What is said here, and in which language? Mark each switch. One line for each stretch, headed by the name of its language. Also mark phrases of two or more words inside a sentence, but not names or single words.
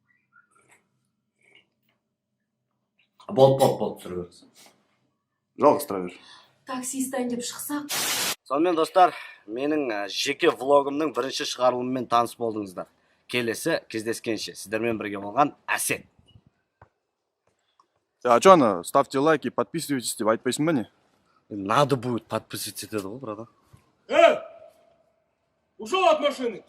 Kazakh: Болды, түсіре беріңіз. Жалғастыра бер. Такси ұстайын деп шықсақ. Сонымен достар, менің жеке влогымның бірінші шығарылымымен таныс болдыңыздар. Келесі кездескенше сіздермен бірге болған Әсет. Джона,
Russian: ставьте лайки, подписывайтесь
Kazakh: деп айтпайсың ба не?
Russian: Надо будет подписываться
Kazakh: деді ғой,
Russian: братан. Ушел от машины.